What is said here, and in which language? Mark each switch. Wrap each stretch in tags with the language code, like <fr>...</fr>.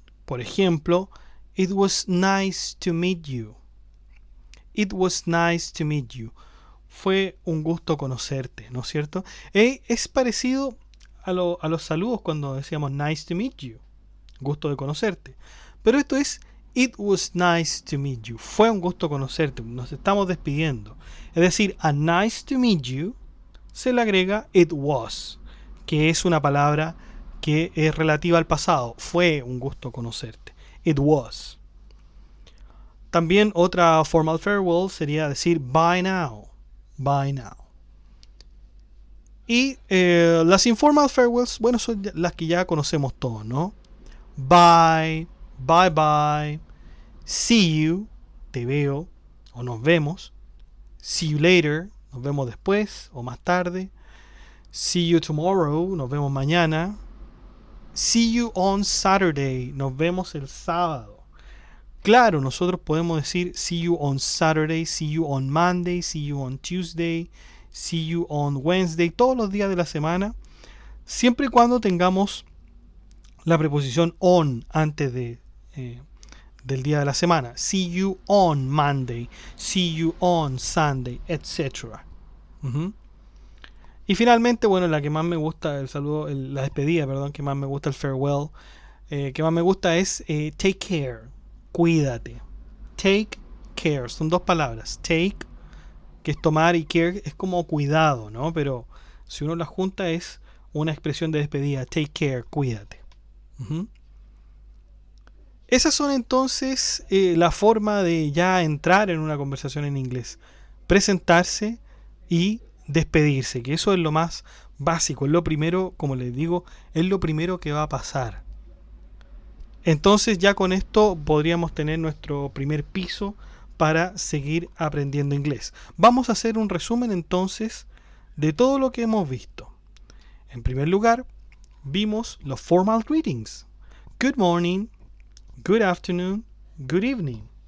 <es>Por ejemplo,</es> <en>it was nice to meet you. It was nice to meet you.</en> <es>Fue un gusto conocerte, ¿no es cierto? Es parecido a los saludos cuando decíamos</es> <en>nice to meet you.</en> <es>Gusto de conocerte. Pero esto es</es> <en>it was nice to meet you.</en> <es>Fue un gusto conocerte. Nos estamos despidiendo. Es decir, a</es> <en>nice to meet you</en> <es>se le agrega</es> <en>it was,</en> <es>que es una palabra que es relativa al pasado. Fue un gusto conocerte.</es> <en>It was.</en> <es>También otra</es> <en>formal farewell</en> <es>sería decir</es> <en>bye now. Bye now.</en> <es>Y las</es> <en>informal farewells,</en> <es>bueno, son las que ya conocemos todos, ¿no?</es> <en>Bye, bye bye, see you,</en> <es>te veo o nos vemos.</es> <en>See you later,</en> <es>nos vemos después o más tarde.</es> <en>See you tomorrow,</en> <es>nos vemos mañana.</es> <en>See you on Saturday,</en> <es>nos vemos el sábado. Claro, nosotros podemos decir</es> <en>see you on Saturday, see you on Monday, see you on Tuesday, see you on Wednesday,</en> <es>todos los días de la semana, siempre y cuando tengamos la preposición on antes del día de la semana.</es> <en>See you on Monday, see you on Sunday, etc.</en> <es>Y finalmente, bueno, la que más me gusta, el saludo, la despedida, perdón, que más me gusta, el</es> <en>farewell,</en> <es>que más me gusta es</es> <en>take care.</en> <es>Cuídate.</es> <en>Take care.</en> <es>Son dos palabras. Take, que es tomar, y care es como cuidado, ¿no? Pero si uno las junta es una expresión de despedida.</es> <en>Take care.</en> <es>Cuídate. Esas son entonces la forma de ya entrar en una conversación en inglés. Presentarse y despedirse, que eso es lo más básico. Es lo primero, como les digo, es lo primero que va a pasar. Entonces ya con esto podríamos tener nuestro primer piso para seguir aprendiendo inglés. Vamos a hacer un resumen entonces de todo lo que hemos visto. En primer lugar, vimos los</es> <en>formal greetings. Good morning, good afternoon, good evening.</en>